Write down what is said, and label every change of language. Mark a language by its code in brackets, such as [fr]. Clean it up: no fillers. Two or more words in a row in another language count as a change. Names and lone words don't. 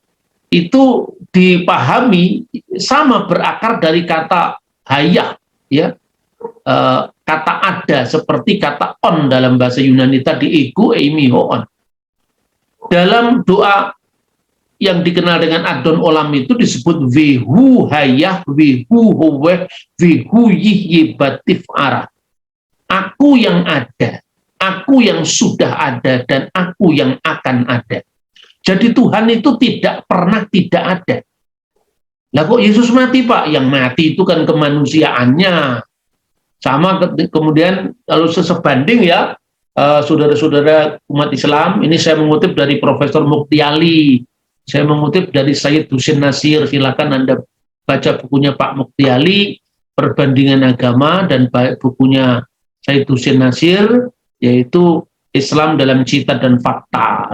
[id] Itu dipahami sama berakar dari kata hayah, ya, kata ada seperti kata on dalam bahasa Yunani tadi, [el] ego eimi hoon. [id] Dalam doa yang dikenal dengan Adon Olam itu disebut [he] vehu hayah, vehu howeh, vehu yihye batif arah. [id] Aku yang ada, aku yang sudah ada, dan aku yang akan ada. Jadi Tuhan itu tidak pernah tidak ada. Lah kok Yesus mati, Pak? Yang mati itu kan kemanusiaannya. Sama kemudian kalau sebanding ya, saudara-saudara umat Islam, ini saya mengutip dari Profesor Muktiali, saya mengutip dari Sayyid Husin Nasir, silakan Anda baca bukunya Pak Muktiali, Perbandingan Agama, dan bukunya Sayyid Husin Nasir, yaitu Islam dalam Cita dan Fakta.